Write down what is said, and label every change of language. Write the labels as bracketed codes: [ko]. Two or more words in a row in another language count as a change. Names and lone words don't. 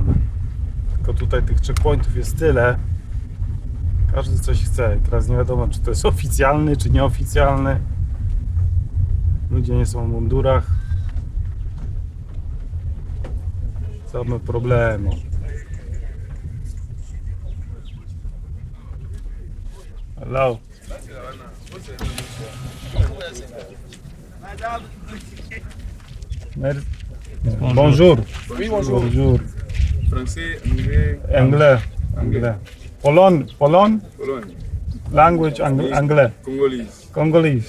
[pl] Tylko tutaj tych checkpointów jest tyle. Każdy coś chce. Teraz nie wiadomo, czy to jest oficjalny, czy nieoficjalny. Ludzie nie są w mundurach. Same problemy. [en] Hello. [fr] Bonjour. Oui, bonjour. Bonjour. Français, anglais, Anglais. Anglais. Polon. Polon. Pologne, Language anglais. [en] Congolese. Congolese.